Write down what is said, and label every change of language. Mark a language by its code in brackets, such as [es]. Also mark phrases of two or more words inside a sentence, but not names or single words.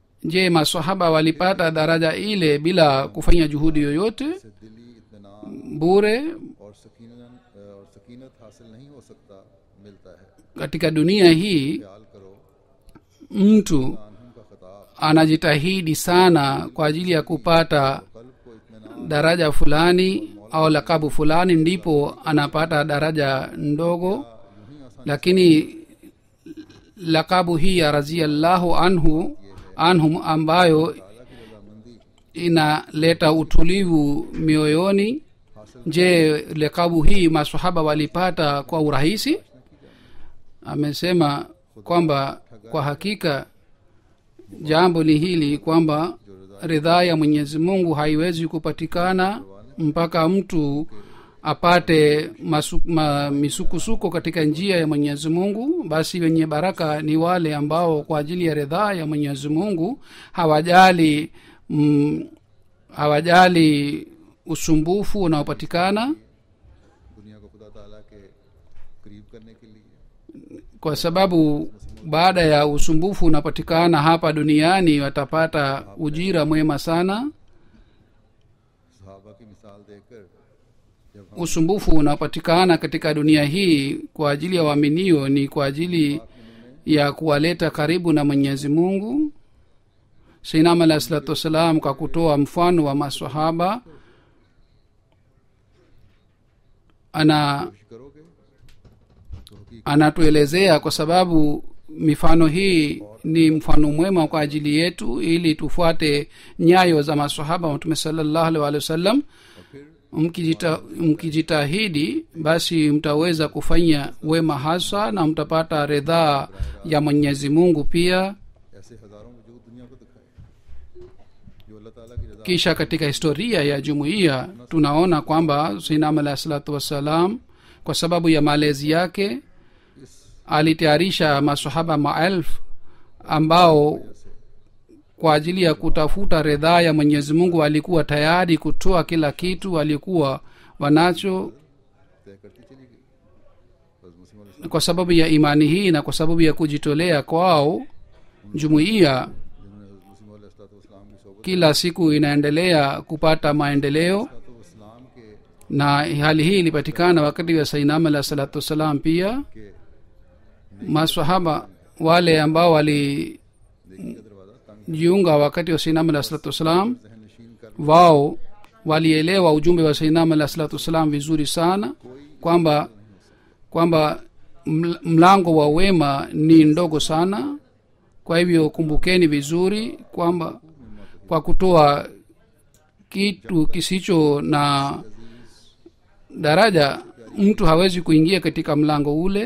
[sw] je masahaba walipata daraja ile bila kufanya juhudi yoyote [ur] اس سے دلی اطمینان [sw] bure? [ur] اور سکینت حاصل نہیں ہو سکتا ملتا ہے. [sw] Katika dunia hii [ur] خیال کرو [sw] mtu [ur] قانون کا خطاب [sw] anajitahidi sana kwa ajili ya kupata [ur] قلب کو اطمینان [sw] daraja fulani au lakabu fulani, ndipo anapata daraja ndogo, [ur] یوں ہی آسان [sw] lakini lakabu hii ya [ar] رضي الله عنهم [sw] ambayo [ur] تعالیٰ کی رضامندی [sw] inaleta utulivu mioyoni, [ur] حاصل [sw] je lekabu hii masahaba walipata kwa urahisi? Amesema kwamba kwa hakika jambo ni hili kwamba ridhaa ya Mwenyezi Mungu haiwezi kupatikana mpaka mtu apate misukusuko katika njia ya Mwenyezi Mungu. Basi wenye baraka ni wale ambao kwa ajili ya ridhaa ya Mwenyezi Mungu hawajali usumbufu unaopatikana, [ur] دنیا کو خدا تعالیٰ کے قریب کرنے کے لیے [sw] kwa sababu baada ya usumbufu unapatikana hapa duniani watapata ujira mwema sana. [ur] صحابہ کی مثال دے کر جب [sw] Usumbufu unapatikana katika dunia hii kwa ajili ya waaminio ni kwa ajili ya kuwaleta karibu na Mwenyezi Mungu. Sayyidina [ar] عليه الصلاة والسلام [sw] kwa kutoa mfano wa maswahaba [ur] کرو گے تو حقیقت [sw] anatuelezea kwa sababu mifano hii ni mfano mwema kwa ajili yetu ili tufuate nyayo za maswahaba wa Mtume [ar] صلى الله عليه وسلم. [sw] Mkijitahidi basi mtaweza kufanya wema hasa na mtapata ridhaa ya Mwenyezi Mungu pia. [ur] ایسے ہزاروں وجود دنیا کو دکھائے جو اللہ تعالیٰ کی رضا [sw] Kisha katika historia ya jumuiya tunaona kwamba Sayyidina [ar] عليه الصلاة والسلام [sw] kwa sababu ya malezi yake alitayarisha masahaba maelfu ambao kwa ajili ya kutafuta ridhaa ya Mwenyezi Mungu alikuwa tayari kutoa kila kitu walikuwa wanacho. [ur] طے کرتی چلی گئی۔ بس مسلم [sw] Kwa sababu ya imani hii na kwa sababu ya kujitolea kwao jumuiya [ur] جنہوں نے مسلم علیہ السلام کی صحبت [sw] kila siku inaendelea kupata maendeleo, [ur] تو اسلام کے [sw] na hali hii ilipatikana wakati wa Sayyidina [ar] عليه الصلاة والسلام [sw] pia. Maswahaba wale ambao walijiunga wakati wa Sayyidina [ar] عليه الصلاة والسلام [ur] ذہن نشین کر [sw] wao walielewa ujumbe wa Sayyidina [ar] عليه الصلاة والسلام [sw] vizuri sana kwamba mlango wa wema ni ndogo sana. Kwa hivyo kumbukeni vizuri kwamba kwa kutoa kitu kisicho na daraja mtu hawezi kuingia katika mlango ule.